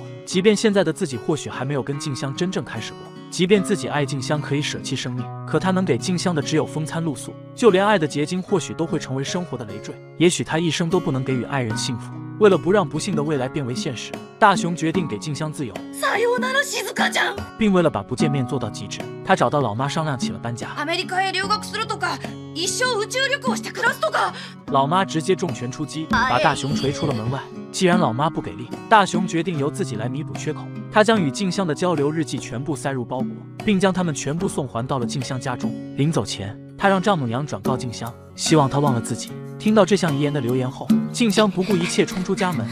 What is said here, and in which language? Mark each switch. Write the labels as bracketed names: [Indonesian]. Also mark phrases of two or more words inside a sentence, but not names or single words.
[Chinese] 即便现在的自己或许还没有跟静香真正开始过，即便自己爱静香可以舍弃生命，可他能给静香的只有风餐露宿，就连爱的结晶或许都会成为生活的累赘。也许他一生都不能给予爱人幸福。为了不让不幸的未来变为现实，大雄决定给静香自由，并为了把不见面做到极致，他找到老妈商量起了搬家。 [Japanese] アメリカへ留学するとか、一生宇宙旅行して暮らすとか。 [Chinese] 老妈直接重拳出击，把大雄锤出了门外。既然老妈不给力，大雄决定由自己来弥补缺口。他将与静香的交流日记全部塞入包裹，并将它们全部送还到了静香家中。临走前，他让丈母娘转告静香，希望她忘了自己。听到这项遗言的留言后，静香不顾一切冲出家门。